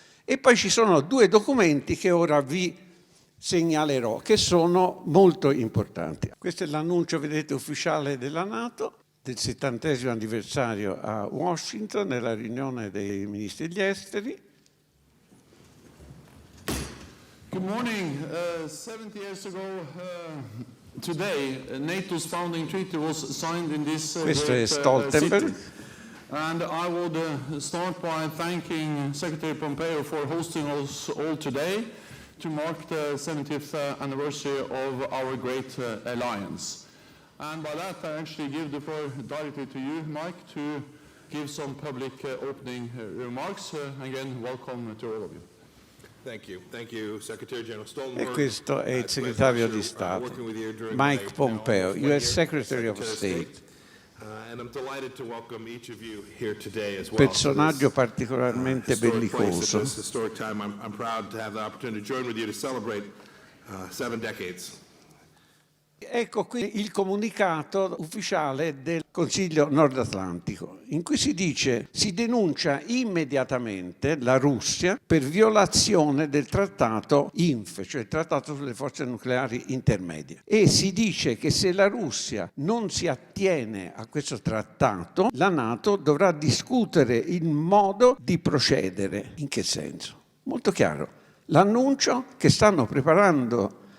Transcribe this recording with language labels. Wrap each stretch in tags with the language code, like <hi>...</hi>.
<it>E poi ci sono 2 documenti che ora vi segnalerò, che sono molto importanti. Questo è l'annuncio, vedete, ufficiale della NATO, del 70° anniversario a Washington, nella riunione dei ministri degli esteri.</it> <en>Good morning. 70 years ago today, NATO's founding treaty was signed in this</en> <it>Questo è</it> <en>great</en> <it>Stoltenberg.</it> <en>city. And I would start by thanking Secretary Pompeo for hosting us all today to mark the 70th anniversary of our great alliance. And by that, I actually give the floor directly to you, Mike, to give some public opening remarks. Again, welcome to all of you. Thank you, Secretary General Stoltenberg.</en> <it>E questo è il segretario di Stato, Mike Pompeo,</it> <en>US Secretary of State. And I'm delighted to welcome each of you here today as well.</en> <it>Personaggio particolarmente bellicoso.</it> <en>At this historic time, I'm proud to have the opportunity to join with you to celebrate 7 decades.</en> <it>Ecco qui il comunicato ufficiale del Consiglio Nord Atlantico, in cui si dice: si denuncia immediatamente la Russia per violazione del trattato INF, cioè il trattato sulle forze nucleari intermedie, e si dice che se la Russia non si attiene a questo trattato, la NATO dovrà discutere il modo di procedere. In che senso? Molto chiaro. L'annuncio che stanno preparando</it>